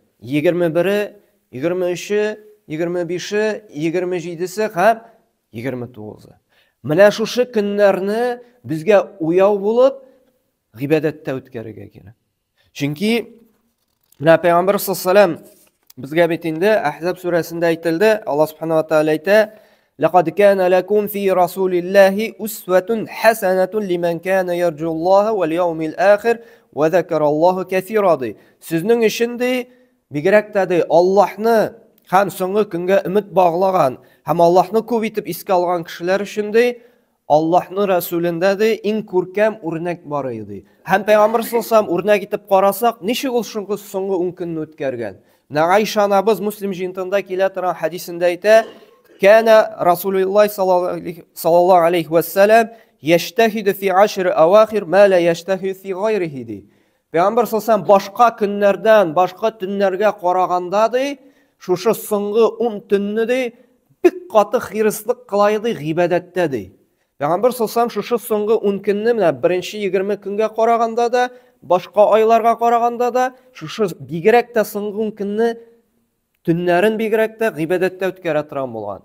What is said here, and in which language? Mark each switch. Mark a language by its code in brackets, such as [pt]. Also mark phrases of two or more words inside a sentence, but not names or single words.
[tt] 21-е, 23-е, 25-е, 27-се һәм 29-ы. Менә шушы көннәрне безгә уяу булып гыйбадәттә үткәрергә кирәк. Чөнки менә Пәйгамбер [ar] صلى الله عليه وسلم [tt] безгә бит инде Ахзаб сүрәсендә әйтелде, [ar] الله سبحانه وتعالى әйтә: لقد كان لكم في رسول الله أسوة حسنة لمن كان يرجو الله واليوم الآخر وذكر الله كثيرا ди. [tt] Сезнең өчен ди, бигрәк тә ди, Аллаһны һәм соңгы көнгә өмет баглаган һәм Аллаһны күп итеп искә алган кешеләр өчен ди, Аллаһның Расулендә ди иң күркәм үрнәк бар иде. Һәм Пәйгамбер саллаллаһу үрнәк итеп карасак, ничек ул соңгы 10 көнне үткәргән? Айша анабыз Муслим җинтында килә торган хадисендә әйтә: [ar] كان رسول الله صلى الله عليه وسلم يجتهد في 10 أواخر ما لا يجتهد في غيره ди. [tt] Пәйгамбер саллаллаһу башка көннәрдән, башка төннәргә караганда ди, шушы соңгы 10 төнне ди, бик каты хирислык кылай ди гыйбадәттә ди. Пәйгамбер саллаллаһу шушы соңгы 10 көнне менә беренче 20 көнгә караганда да, башка айларга караганда да, шушы бигрәк тә соңгы 10 көнне төннәрен бигрәк тә гыйбадәттә үткәрә торган булган.